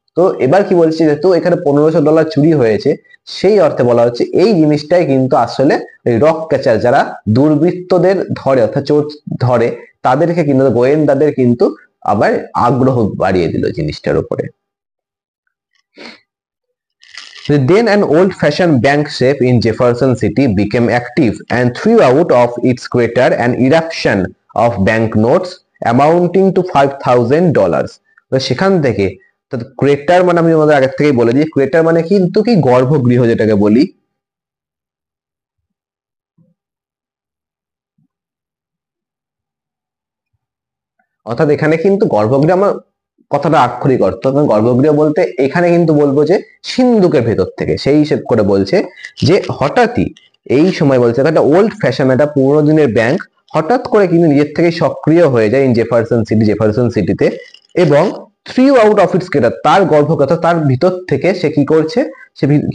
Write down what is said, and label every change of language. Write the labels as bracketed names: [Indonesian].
[Bangla] তো এবার কি বলছি, যেহেতু এখানে $1,500 চুরি হয়েছে সেই অর্থে বলা হচ্ছে এই জিনিসটাই কিন্তু আসলে রক ক্যাচার যারা দুর্বৃত্তদের ধরে অর্থাৎ চোর ধরে তাদেরকে কিন্তু, গোয়েন্দাদের কিন্তু আবার আগ্রহ বাড়িয়ে দিল জিনিসটার উপরে। [English] Then an old-fashioned bank safe in Jefferson City became active and threw out of its crater an eruption of banknotes amounting to $5,000. [Bangla] তো সেখান থেকে, ক্রেটার মানে আমি আমাদের আগের থেকেই বলে দিই, ক্রেটার মানে কিন্তু কি গর্ভগৃহ যেটাকে বলি, অর্থাৎ এখানে কিন্তু গর্ভগৃহ আমার কথাটা আক্ষরিক অর্থ, গর্ভগৃহ বলতে এখানে কিন্তু বলবো যে সিন্ধুকের ভেতর থেকে, সেই হিসেব করে বলছে যে হঠাৎই এই সময় বলছে একটা ওল্ড ফ্যাশন, একটা পুরোনো দিনের ব্যাংক হঠাৎ করে কিন্তু নিজের থেকে সক্রিয় হয়ে যায় ইন জেফারসন সিটিতে, এবং [English] three out of its crater, [Bangla] তার গর্ভকথা তার ভিতর থেকে সে কি করছে, সে